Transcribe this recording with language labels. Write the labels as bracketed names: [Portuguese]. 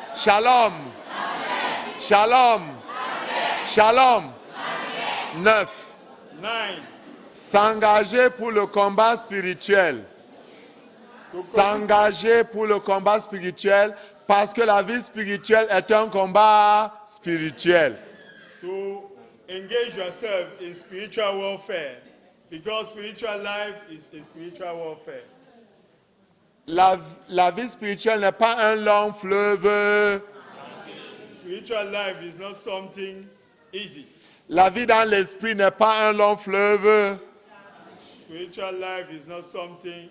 [Hebrew] Shalom. Shalom. Shalom. 9. 9, [French] S'engager pour le combat spirituel. S'engager pour le combat spirituel parce que la vie spirituelle est un combat spirituel. [English] to engage yourself in spiritual warfare, because spiritual life is a spiritual warfare. [French] La vie spirituelle n'est pas un long fleuve. [English] Spiritual life is not something easy. [French] La vie dans l'esprit n'est pas un long fleuve. [English] Spiritual life is not something